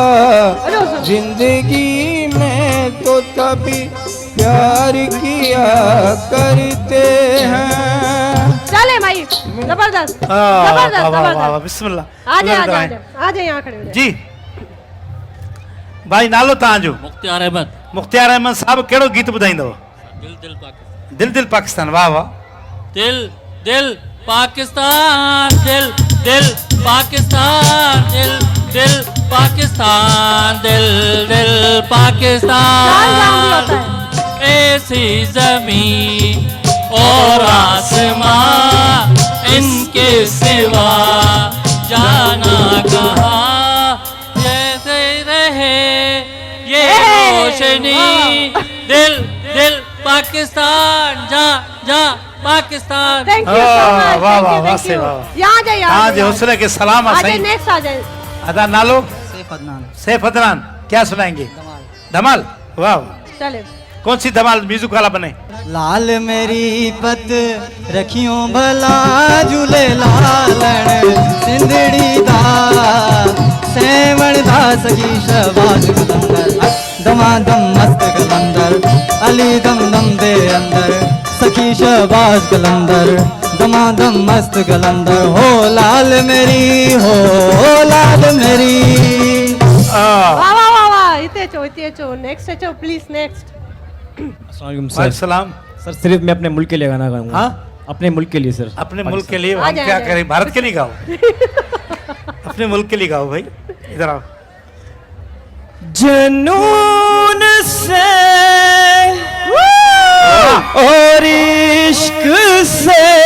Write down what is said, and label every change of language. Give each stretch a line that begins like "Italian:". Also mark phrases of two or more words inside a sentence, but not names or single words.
Urdu: زندگی میں تو سبھی پیار کیا کرتے ہیں. چلے بھائی، زبردست زبردست. بسم اللہ. آ جائے یہاں کھڑے ہو جائے. جی بھائی,
Sindhi: नालो तव्हांजो? मुख्तियार अहमद। मुख्तियार अहमद साहब, कहिड़ो गीत ॿुधाईंदव?
Urdu: دل دل پاکستان. دل دل پاکستان۔ واہ واہ. دل دل پاکستان، دل دل پاکستان، دل دل پاکستان، دل دل پاکستان. ایسی زمین اور آسماں، ان کے سوا جانا کہاں، جیسے رہے یہ روشنی، دل دل پاکستان، جا جا پاکستان.
English: Thank you so much.
Urdu: واہ واہ واہ سے واہ. یہاں جائیے, آج حوصلے کے سلام. آ جائیے، نیکسٹ آ جائیے.
Sindhi: अदा नालो?
Urdu: سیف عدنان۔ کیا سنائیں گے? دھمال۔ واہ. چلے. کون سی دھمال؟ میوزک والا بنے.
Punjabi: لال میری پت رکھیو بھلا جھولے لالن، سندھڑی دا سیون دا سگی شہباز قلندر، دمادم مست قلندر، علی دم دم دے اندر، سخی شہباز قلندر، دمادم مست قلندر. ہو لال میری، ہو لال میری.
Urdu: واہ واہ واہ واہ۔ اتنے چو نیکسٹ چو پلیز، نیکسٹ. سلام سر، صرف میں اپنے ملک کے لیے گانا گاؤں گا. ہاں, اپنے ملک کے لیے سر. اپنے ملک کے لیے ہم کیا کریں? بھارت کے لیے گاؤ. اپنے ملک کے لیے گاؤ بھائی. ادھر آؤ. جنون سے اور عشق سے